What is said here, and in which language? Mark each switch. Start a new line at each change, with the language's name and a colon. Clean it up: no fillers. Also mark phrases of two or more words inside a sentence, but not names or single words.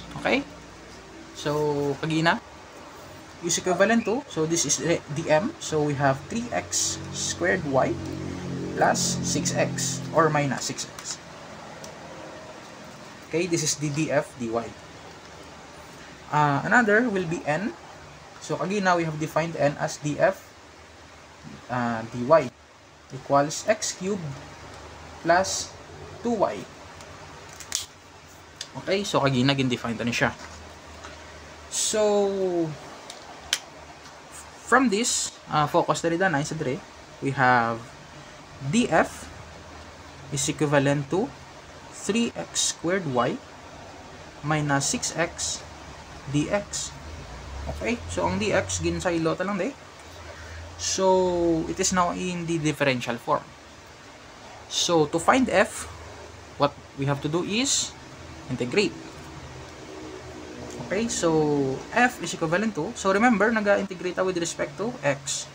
English: Okay, so kagina is equivalent to, so this is dm, so we have 3x squared y plus 6x or minus 6x. Okay, this is the df dy. Another will be n, so kagina we have defined n as df dy equals x cubed plus 2y.
Hiligaynon: Okay, so kagina gin-define na siya.
English: So from this,
Hiligaynon: focus na rin na sa dire,
English: we have df is equivalent to 3x squared y minus 6x dx.
Hiligaynon: Okay, so ang dx ginsaylo ta lang de.
English: So it is now in the differential form. So to find f, what we have to do is integrate. Okay, so f is equivalent to, so remember naga-integrate with respect to x.